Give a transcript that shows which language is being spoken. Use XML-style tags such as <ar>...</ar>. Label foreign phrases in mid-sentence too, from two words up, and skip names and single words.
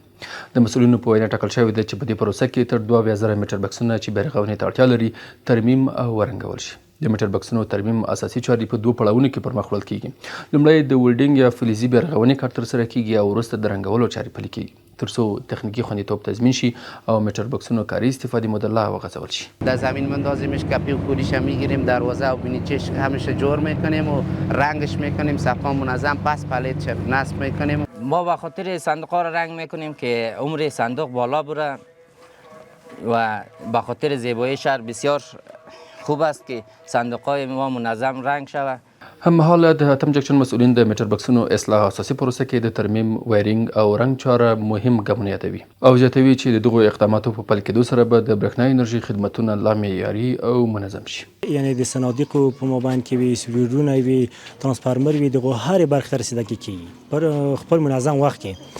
<ps>د مسؤلینو په وینا ټاکل شوې ده چې په دې پروسه کې تر 2000 میټر بکسونه چې بیرغونې ته اړتیا لري ترمیم او رنګول شي. د میټر بکسونو ترمیم اساسي چارې په 2 پړاوونو کې پرمخ وړل کیږي. لومړی د ولډینګ یا فلزي بیرغونې کار ترسره کیږي او وروسته د رنګولو چارې پلي کیږي ترڅو تخنیکی خوندیتوب تضمین شي او میټر بکسونو کاری استفاده مدلل وغځول شي.</ps> <fa>در زمین مندازیمش کپی و کوریش میگیریم دروازه و بینیچش همیشه جور میکنیم و رنگش میکنیم صفا منظم پس پلیت نصب میکنیم. ما به خاطر صندوق ها را رنگ میکنیم که عمر صندوق بالا بره و به خاطر زیبایی شهر بسیار خوب است که صندوق های ما منظم رنگ شود.</fa> <ps>همحال د اتم جکشن مسؤلین د میټر بکسونو اصلاح اساسي پروسه کې د ترمیم، وایرینګ او رنګ چاره مهم ګامونه یادوي او زیاتوي چې د دغو اقداماتو په پلي کېدو سره به د برېښنا انرژي خدمتونه لا معیاري او منظم شي. یعنی د صنادیقو په مابین کې وي، سویچونه وي، ترانسفارمر وي، دغه هرې برخې ته رسیدګي کیږي پر خپل منظم وخت کې.</ps>